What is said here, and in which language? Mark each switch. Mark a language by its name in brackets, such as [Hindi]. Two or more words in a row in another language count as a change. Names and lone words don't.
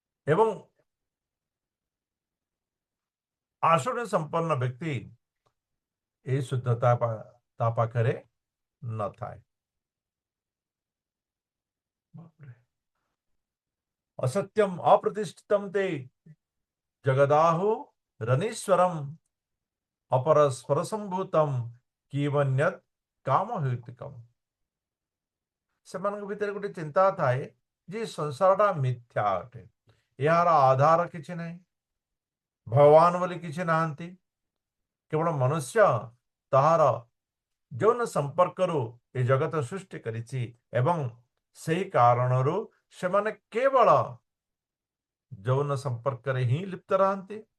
[Odia] ଏବଂ ଆସୁରୀ ସମ୍ପନ୍ନ ବ୍ୟକ୍ତି ଏହି ଶୁଦ୍ଧତା ତା ପାଖରେ ନଥାଏ। [Sanskrit] असत्यम अप्रतिष्ठितम ते जगदाहु रनीश्वरम अपरस्पर संभूतम कीवन्यत काम हेतुकम। [Odia] ସେମାନଙ୍କ ଭିତରେ ଗୋଟେ ଚିନ୍ତା ଥାଏ ଯେ ସଂସାରଟା ମିଥ୍ୟା ଅଟେ, ଏହାର ଆଧାର କିଛି ନାହିଁ, ଭଗବାନ ବୋଲି କିଛି ନାହାନ୍ତି, କେବଳ ମନୁଷ୍ୟ ତାହାର ଯୌନ ସମ୍ପର୍କରୁ ଏ ଜଗତ ସୃଷ୍ଟି କରିଛି ଏବଂ ସେହି କାରଣରୁ ସେମାନେ କେବଳ ଯୌନ ସମ୍ପର୍କରେ ହିଁ ଲିପ୍ତ ରହନ୍ତି।